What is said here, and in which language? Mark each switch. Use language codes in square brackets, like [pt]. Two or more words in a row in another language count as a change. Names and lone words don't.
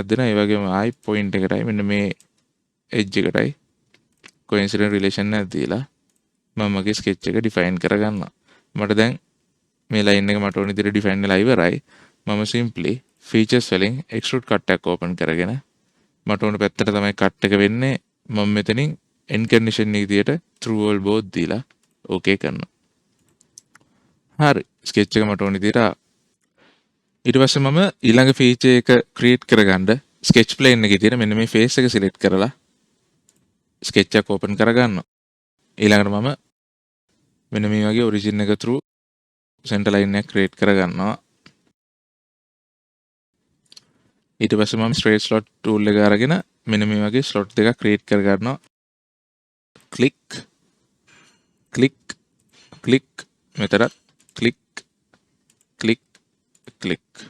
[si] දෙනවා ඒ වගේම ආයි point එකටයි මෙන්න මේ edge එකටයි [en] coincident relation [si] එකක් දීලා මම මගේ sketch එක define කරගන්නවා මට දැන් මේ line එක මට ඕන විදිහට define වෙලා ඉවරයි මම [en] simply features [si] වලින් [en] extrude cut [si] එකක් open කරගෙන මට ඕන පැත්තට තමයි cut එක වෙන්නේ මම මෙතනින් [en] end condition [si] එක විදිහට [en] through all both [si] දීලා okay කරනවා හරි sketch එක මට ඕන විදිහට ඊට පස්සේ මම ඊළඟ feature එක create කරගන්න [en] sketch plane [si] එකේ තියෙන මෙන්න මේ face එක select කරලා sketch එක open කරගන්නවා ඊළඟට මම මෙන්න මේ වගේ origin එක [en] through center line [si] එක create කරගන්නවා ඊට පස්සේ මම [en] straight slot tool [si] එක අරගෙන මෙන්න මේ වගේ slot දෙකක් create කරගන්නවා [en] click click click [si] මෙතනත් [en] click click click